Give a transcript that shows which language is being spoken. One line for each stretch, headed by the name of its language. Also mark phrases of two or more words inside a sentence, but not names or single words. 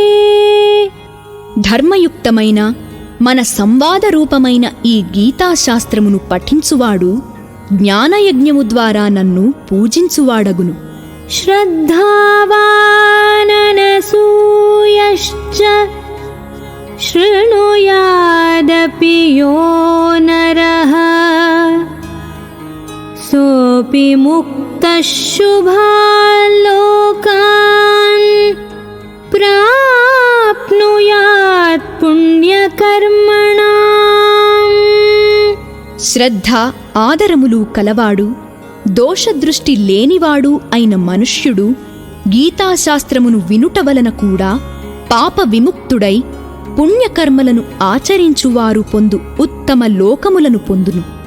Telugu: ధర్మయుక్తమైన మన సంవాదరూపమైన ఈ గీతాశాస్త్రమును పఠించువాడు జ్ఞానయజ్ఞము ద్వారా నన్ను పూజించువాడగును.
Sanskrit: श्रद्धावाननसूयश्च शृणुयादपि यो नरः सोऽपि मुक्तः शुभान् लोकान् प्राप्नुयात् पुण्यकर्मणाम्.
Telugu: శ్రద్ధ ఆదరములు కలవాడు, దోషదృష్టి లేనివాడు అయిన మనుష్యుడు గీతాశాస్త్రమును వినుట వలన కూడా పాప విముక్తుడై పుణ్యకర్మలను ఆచరించువారు పొందు ఉత్తమ లోకములను పొందును.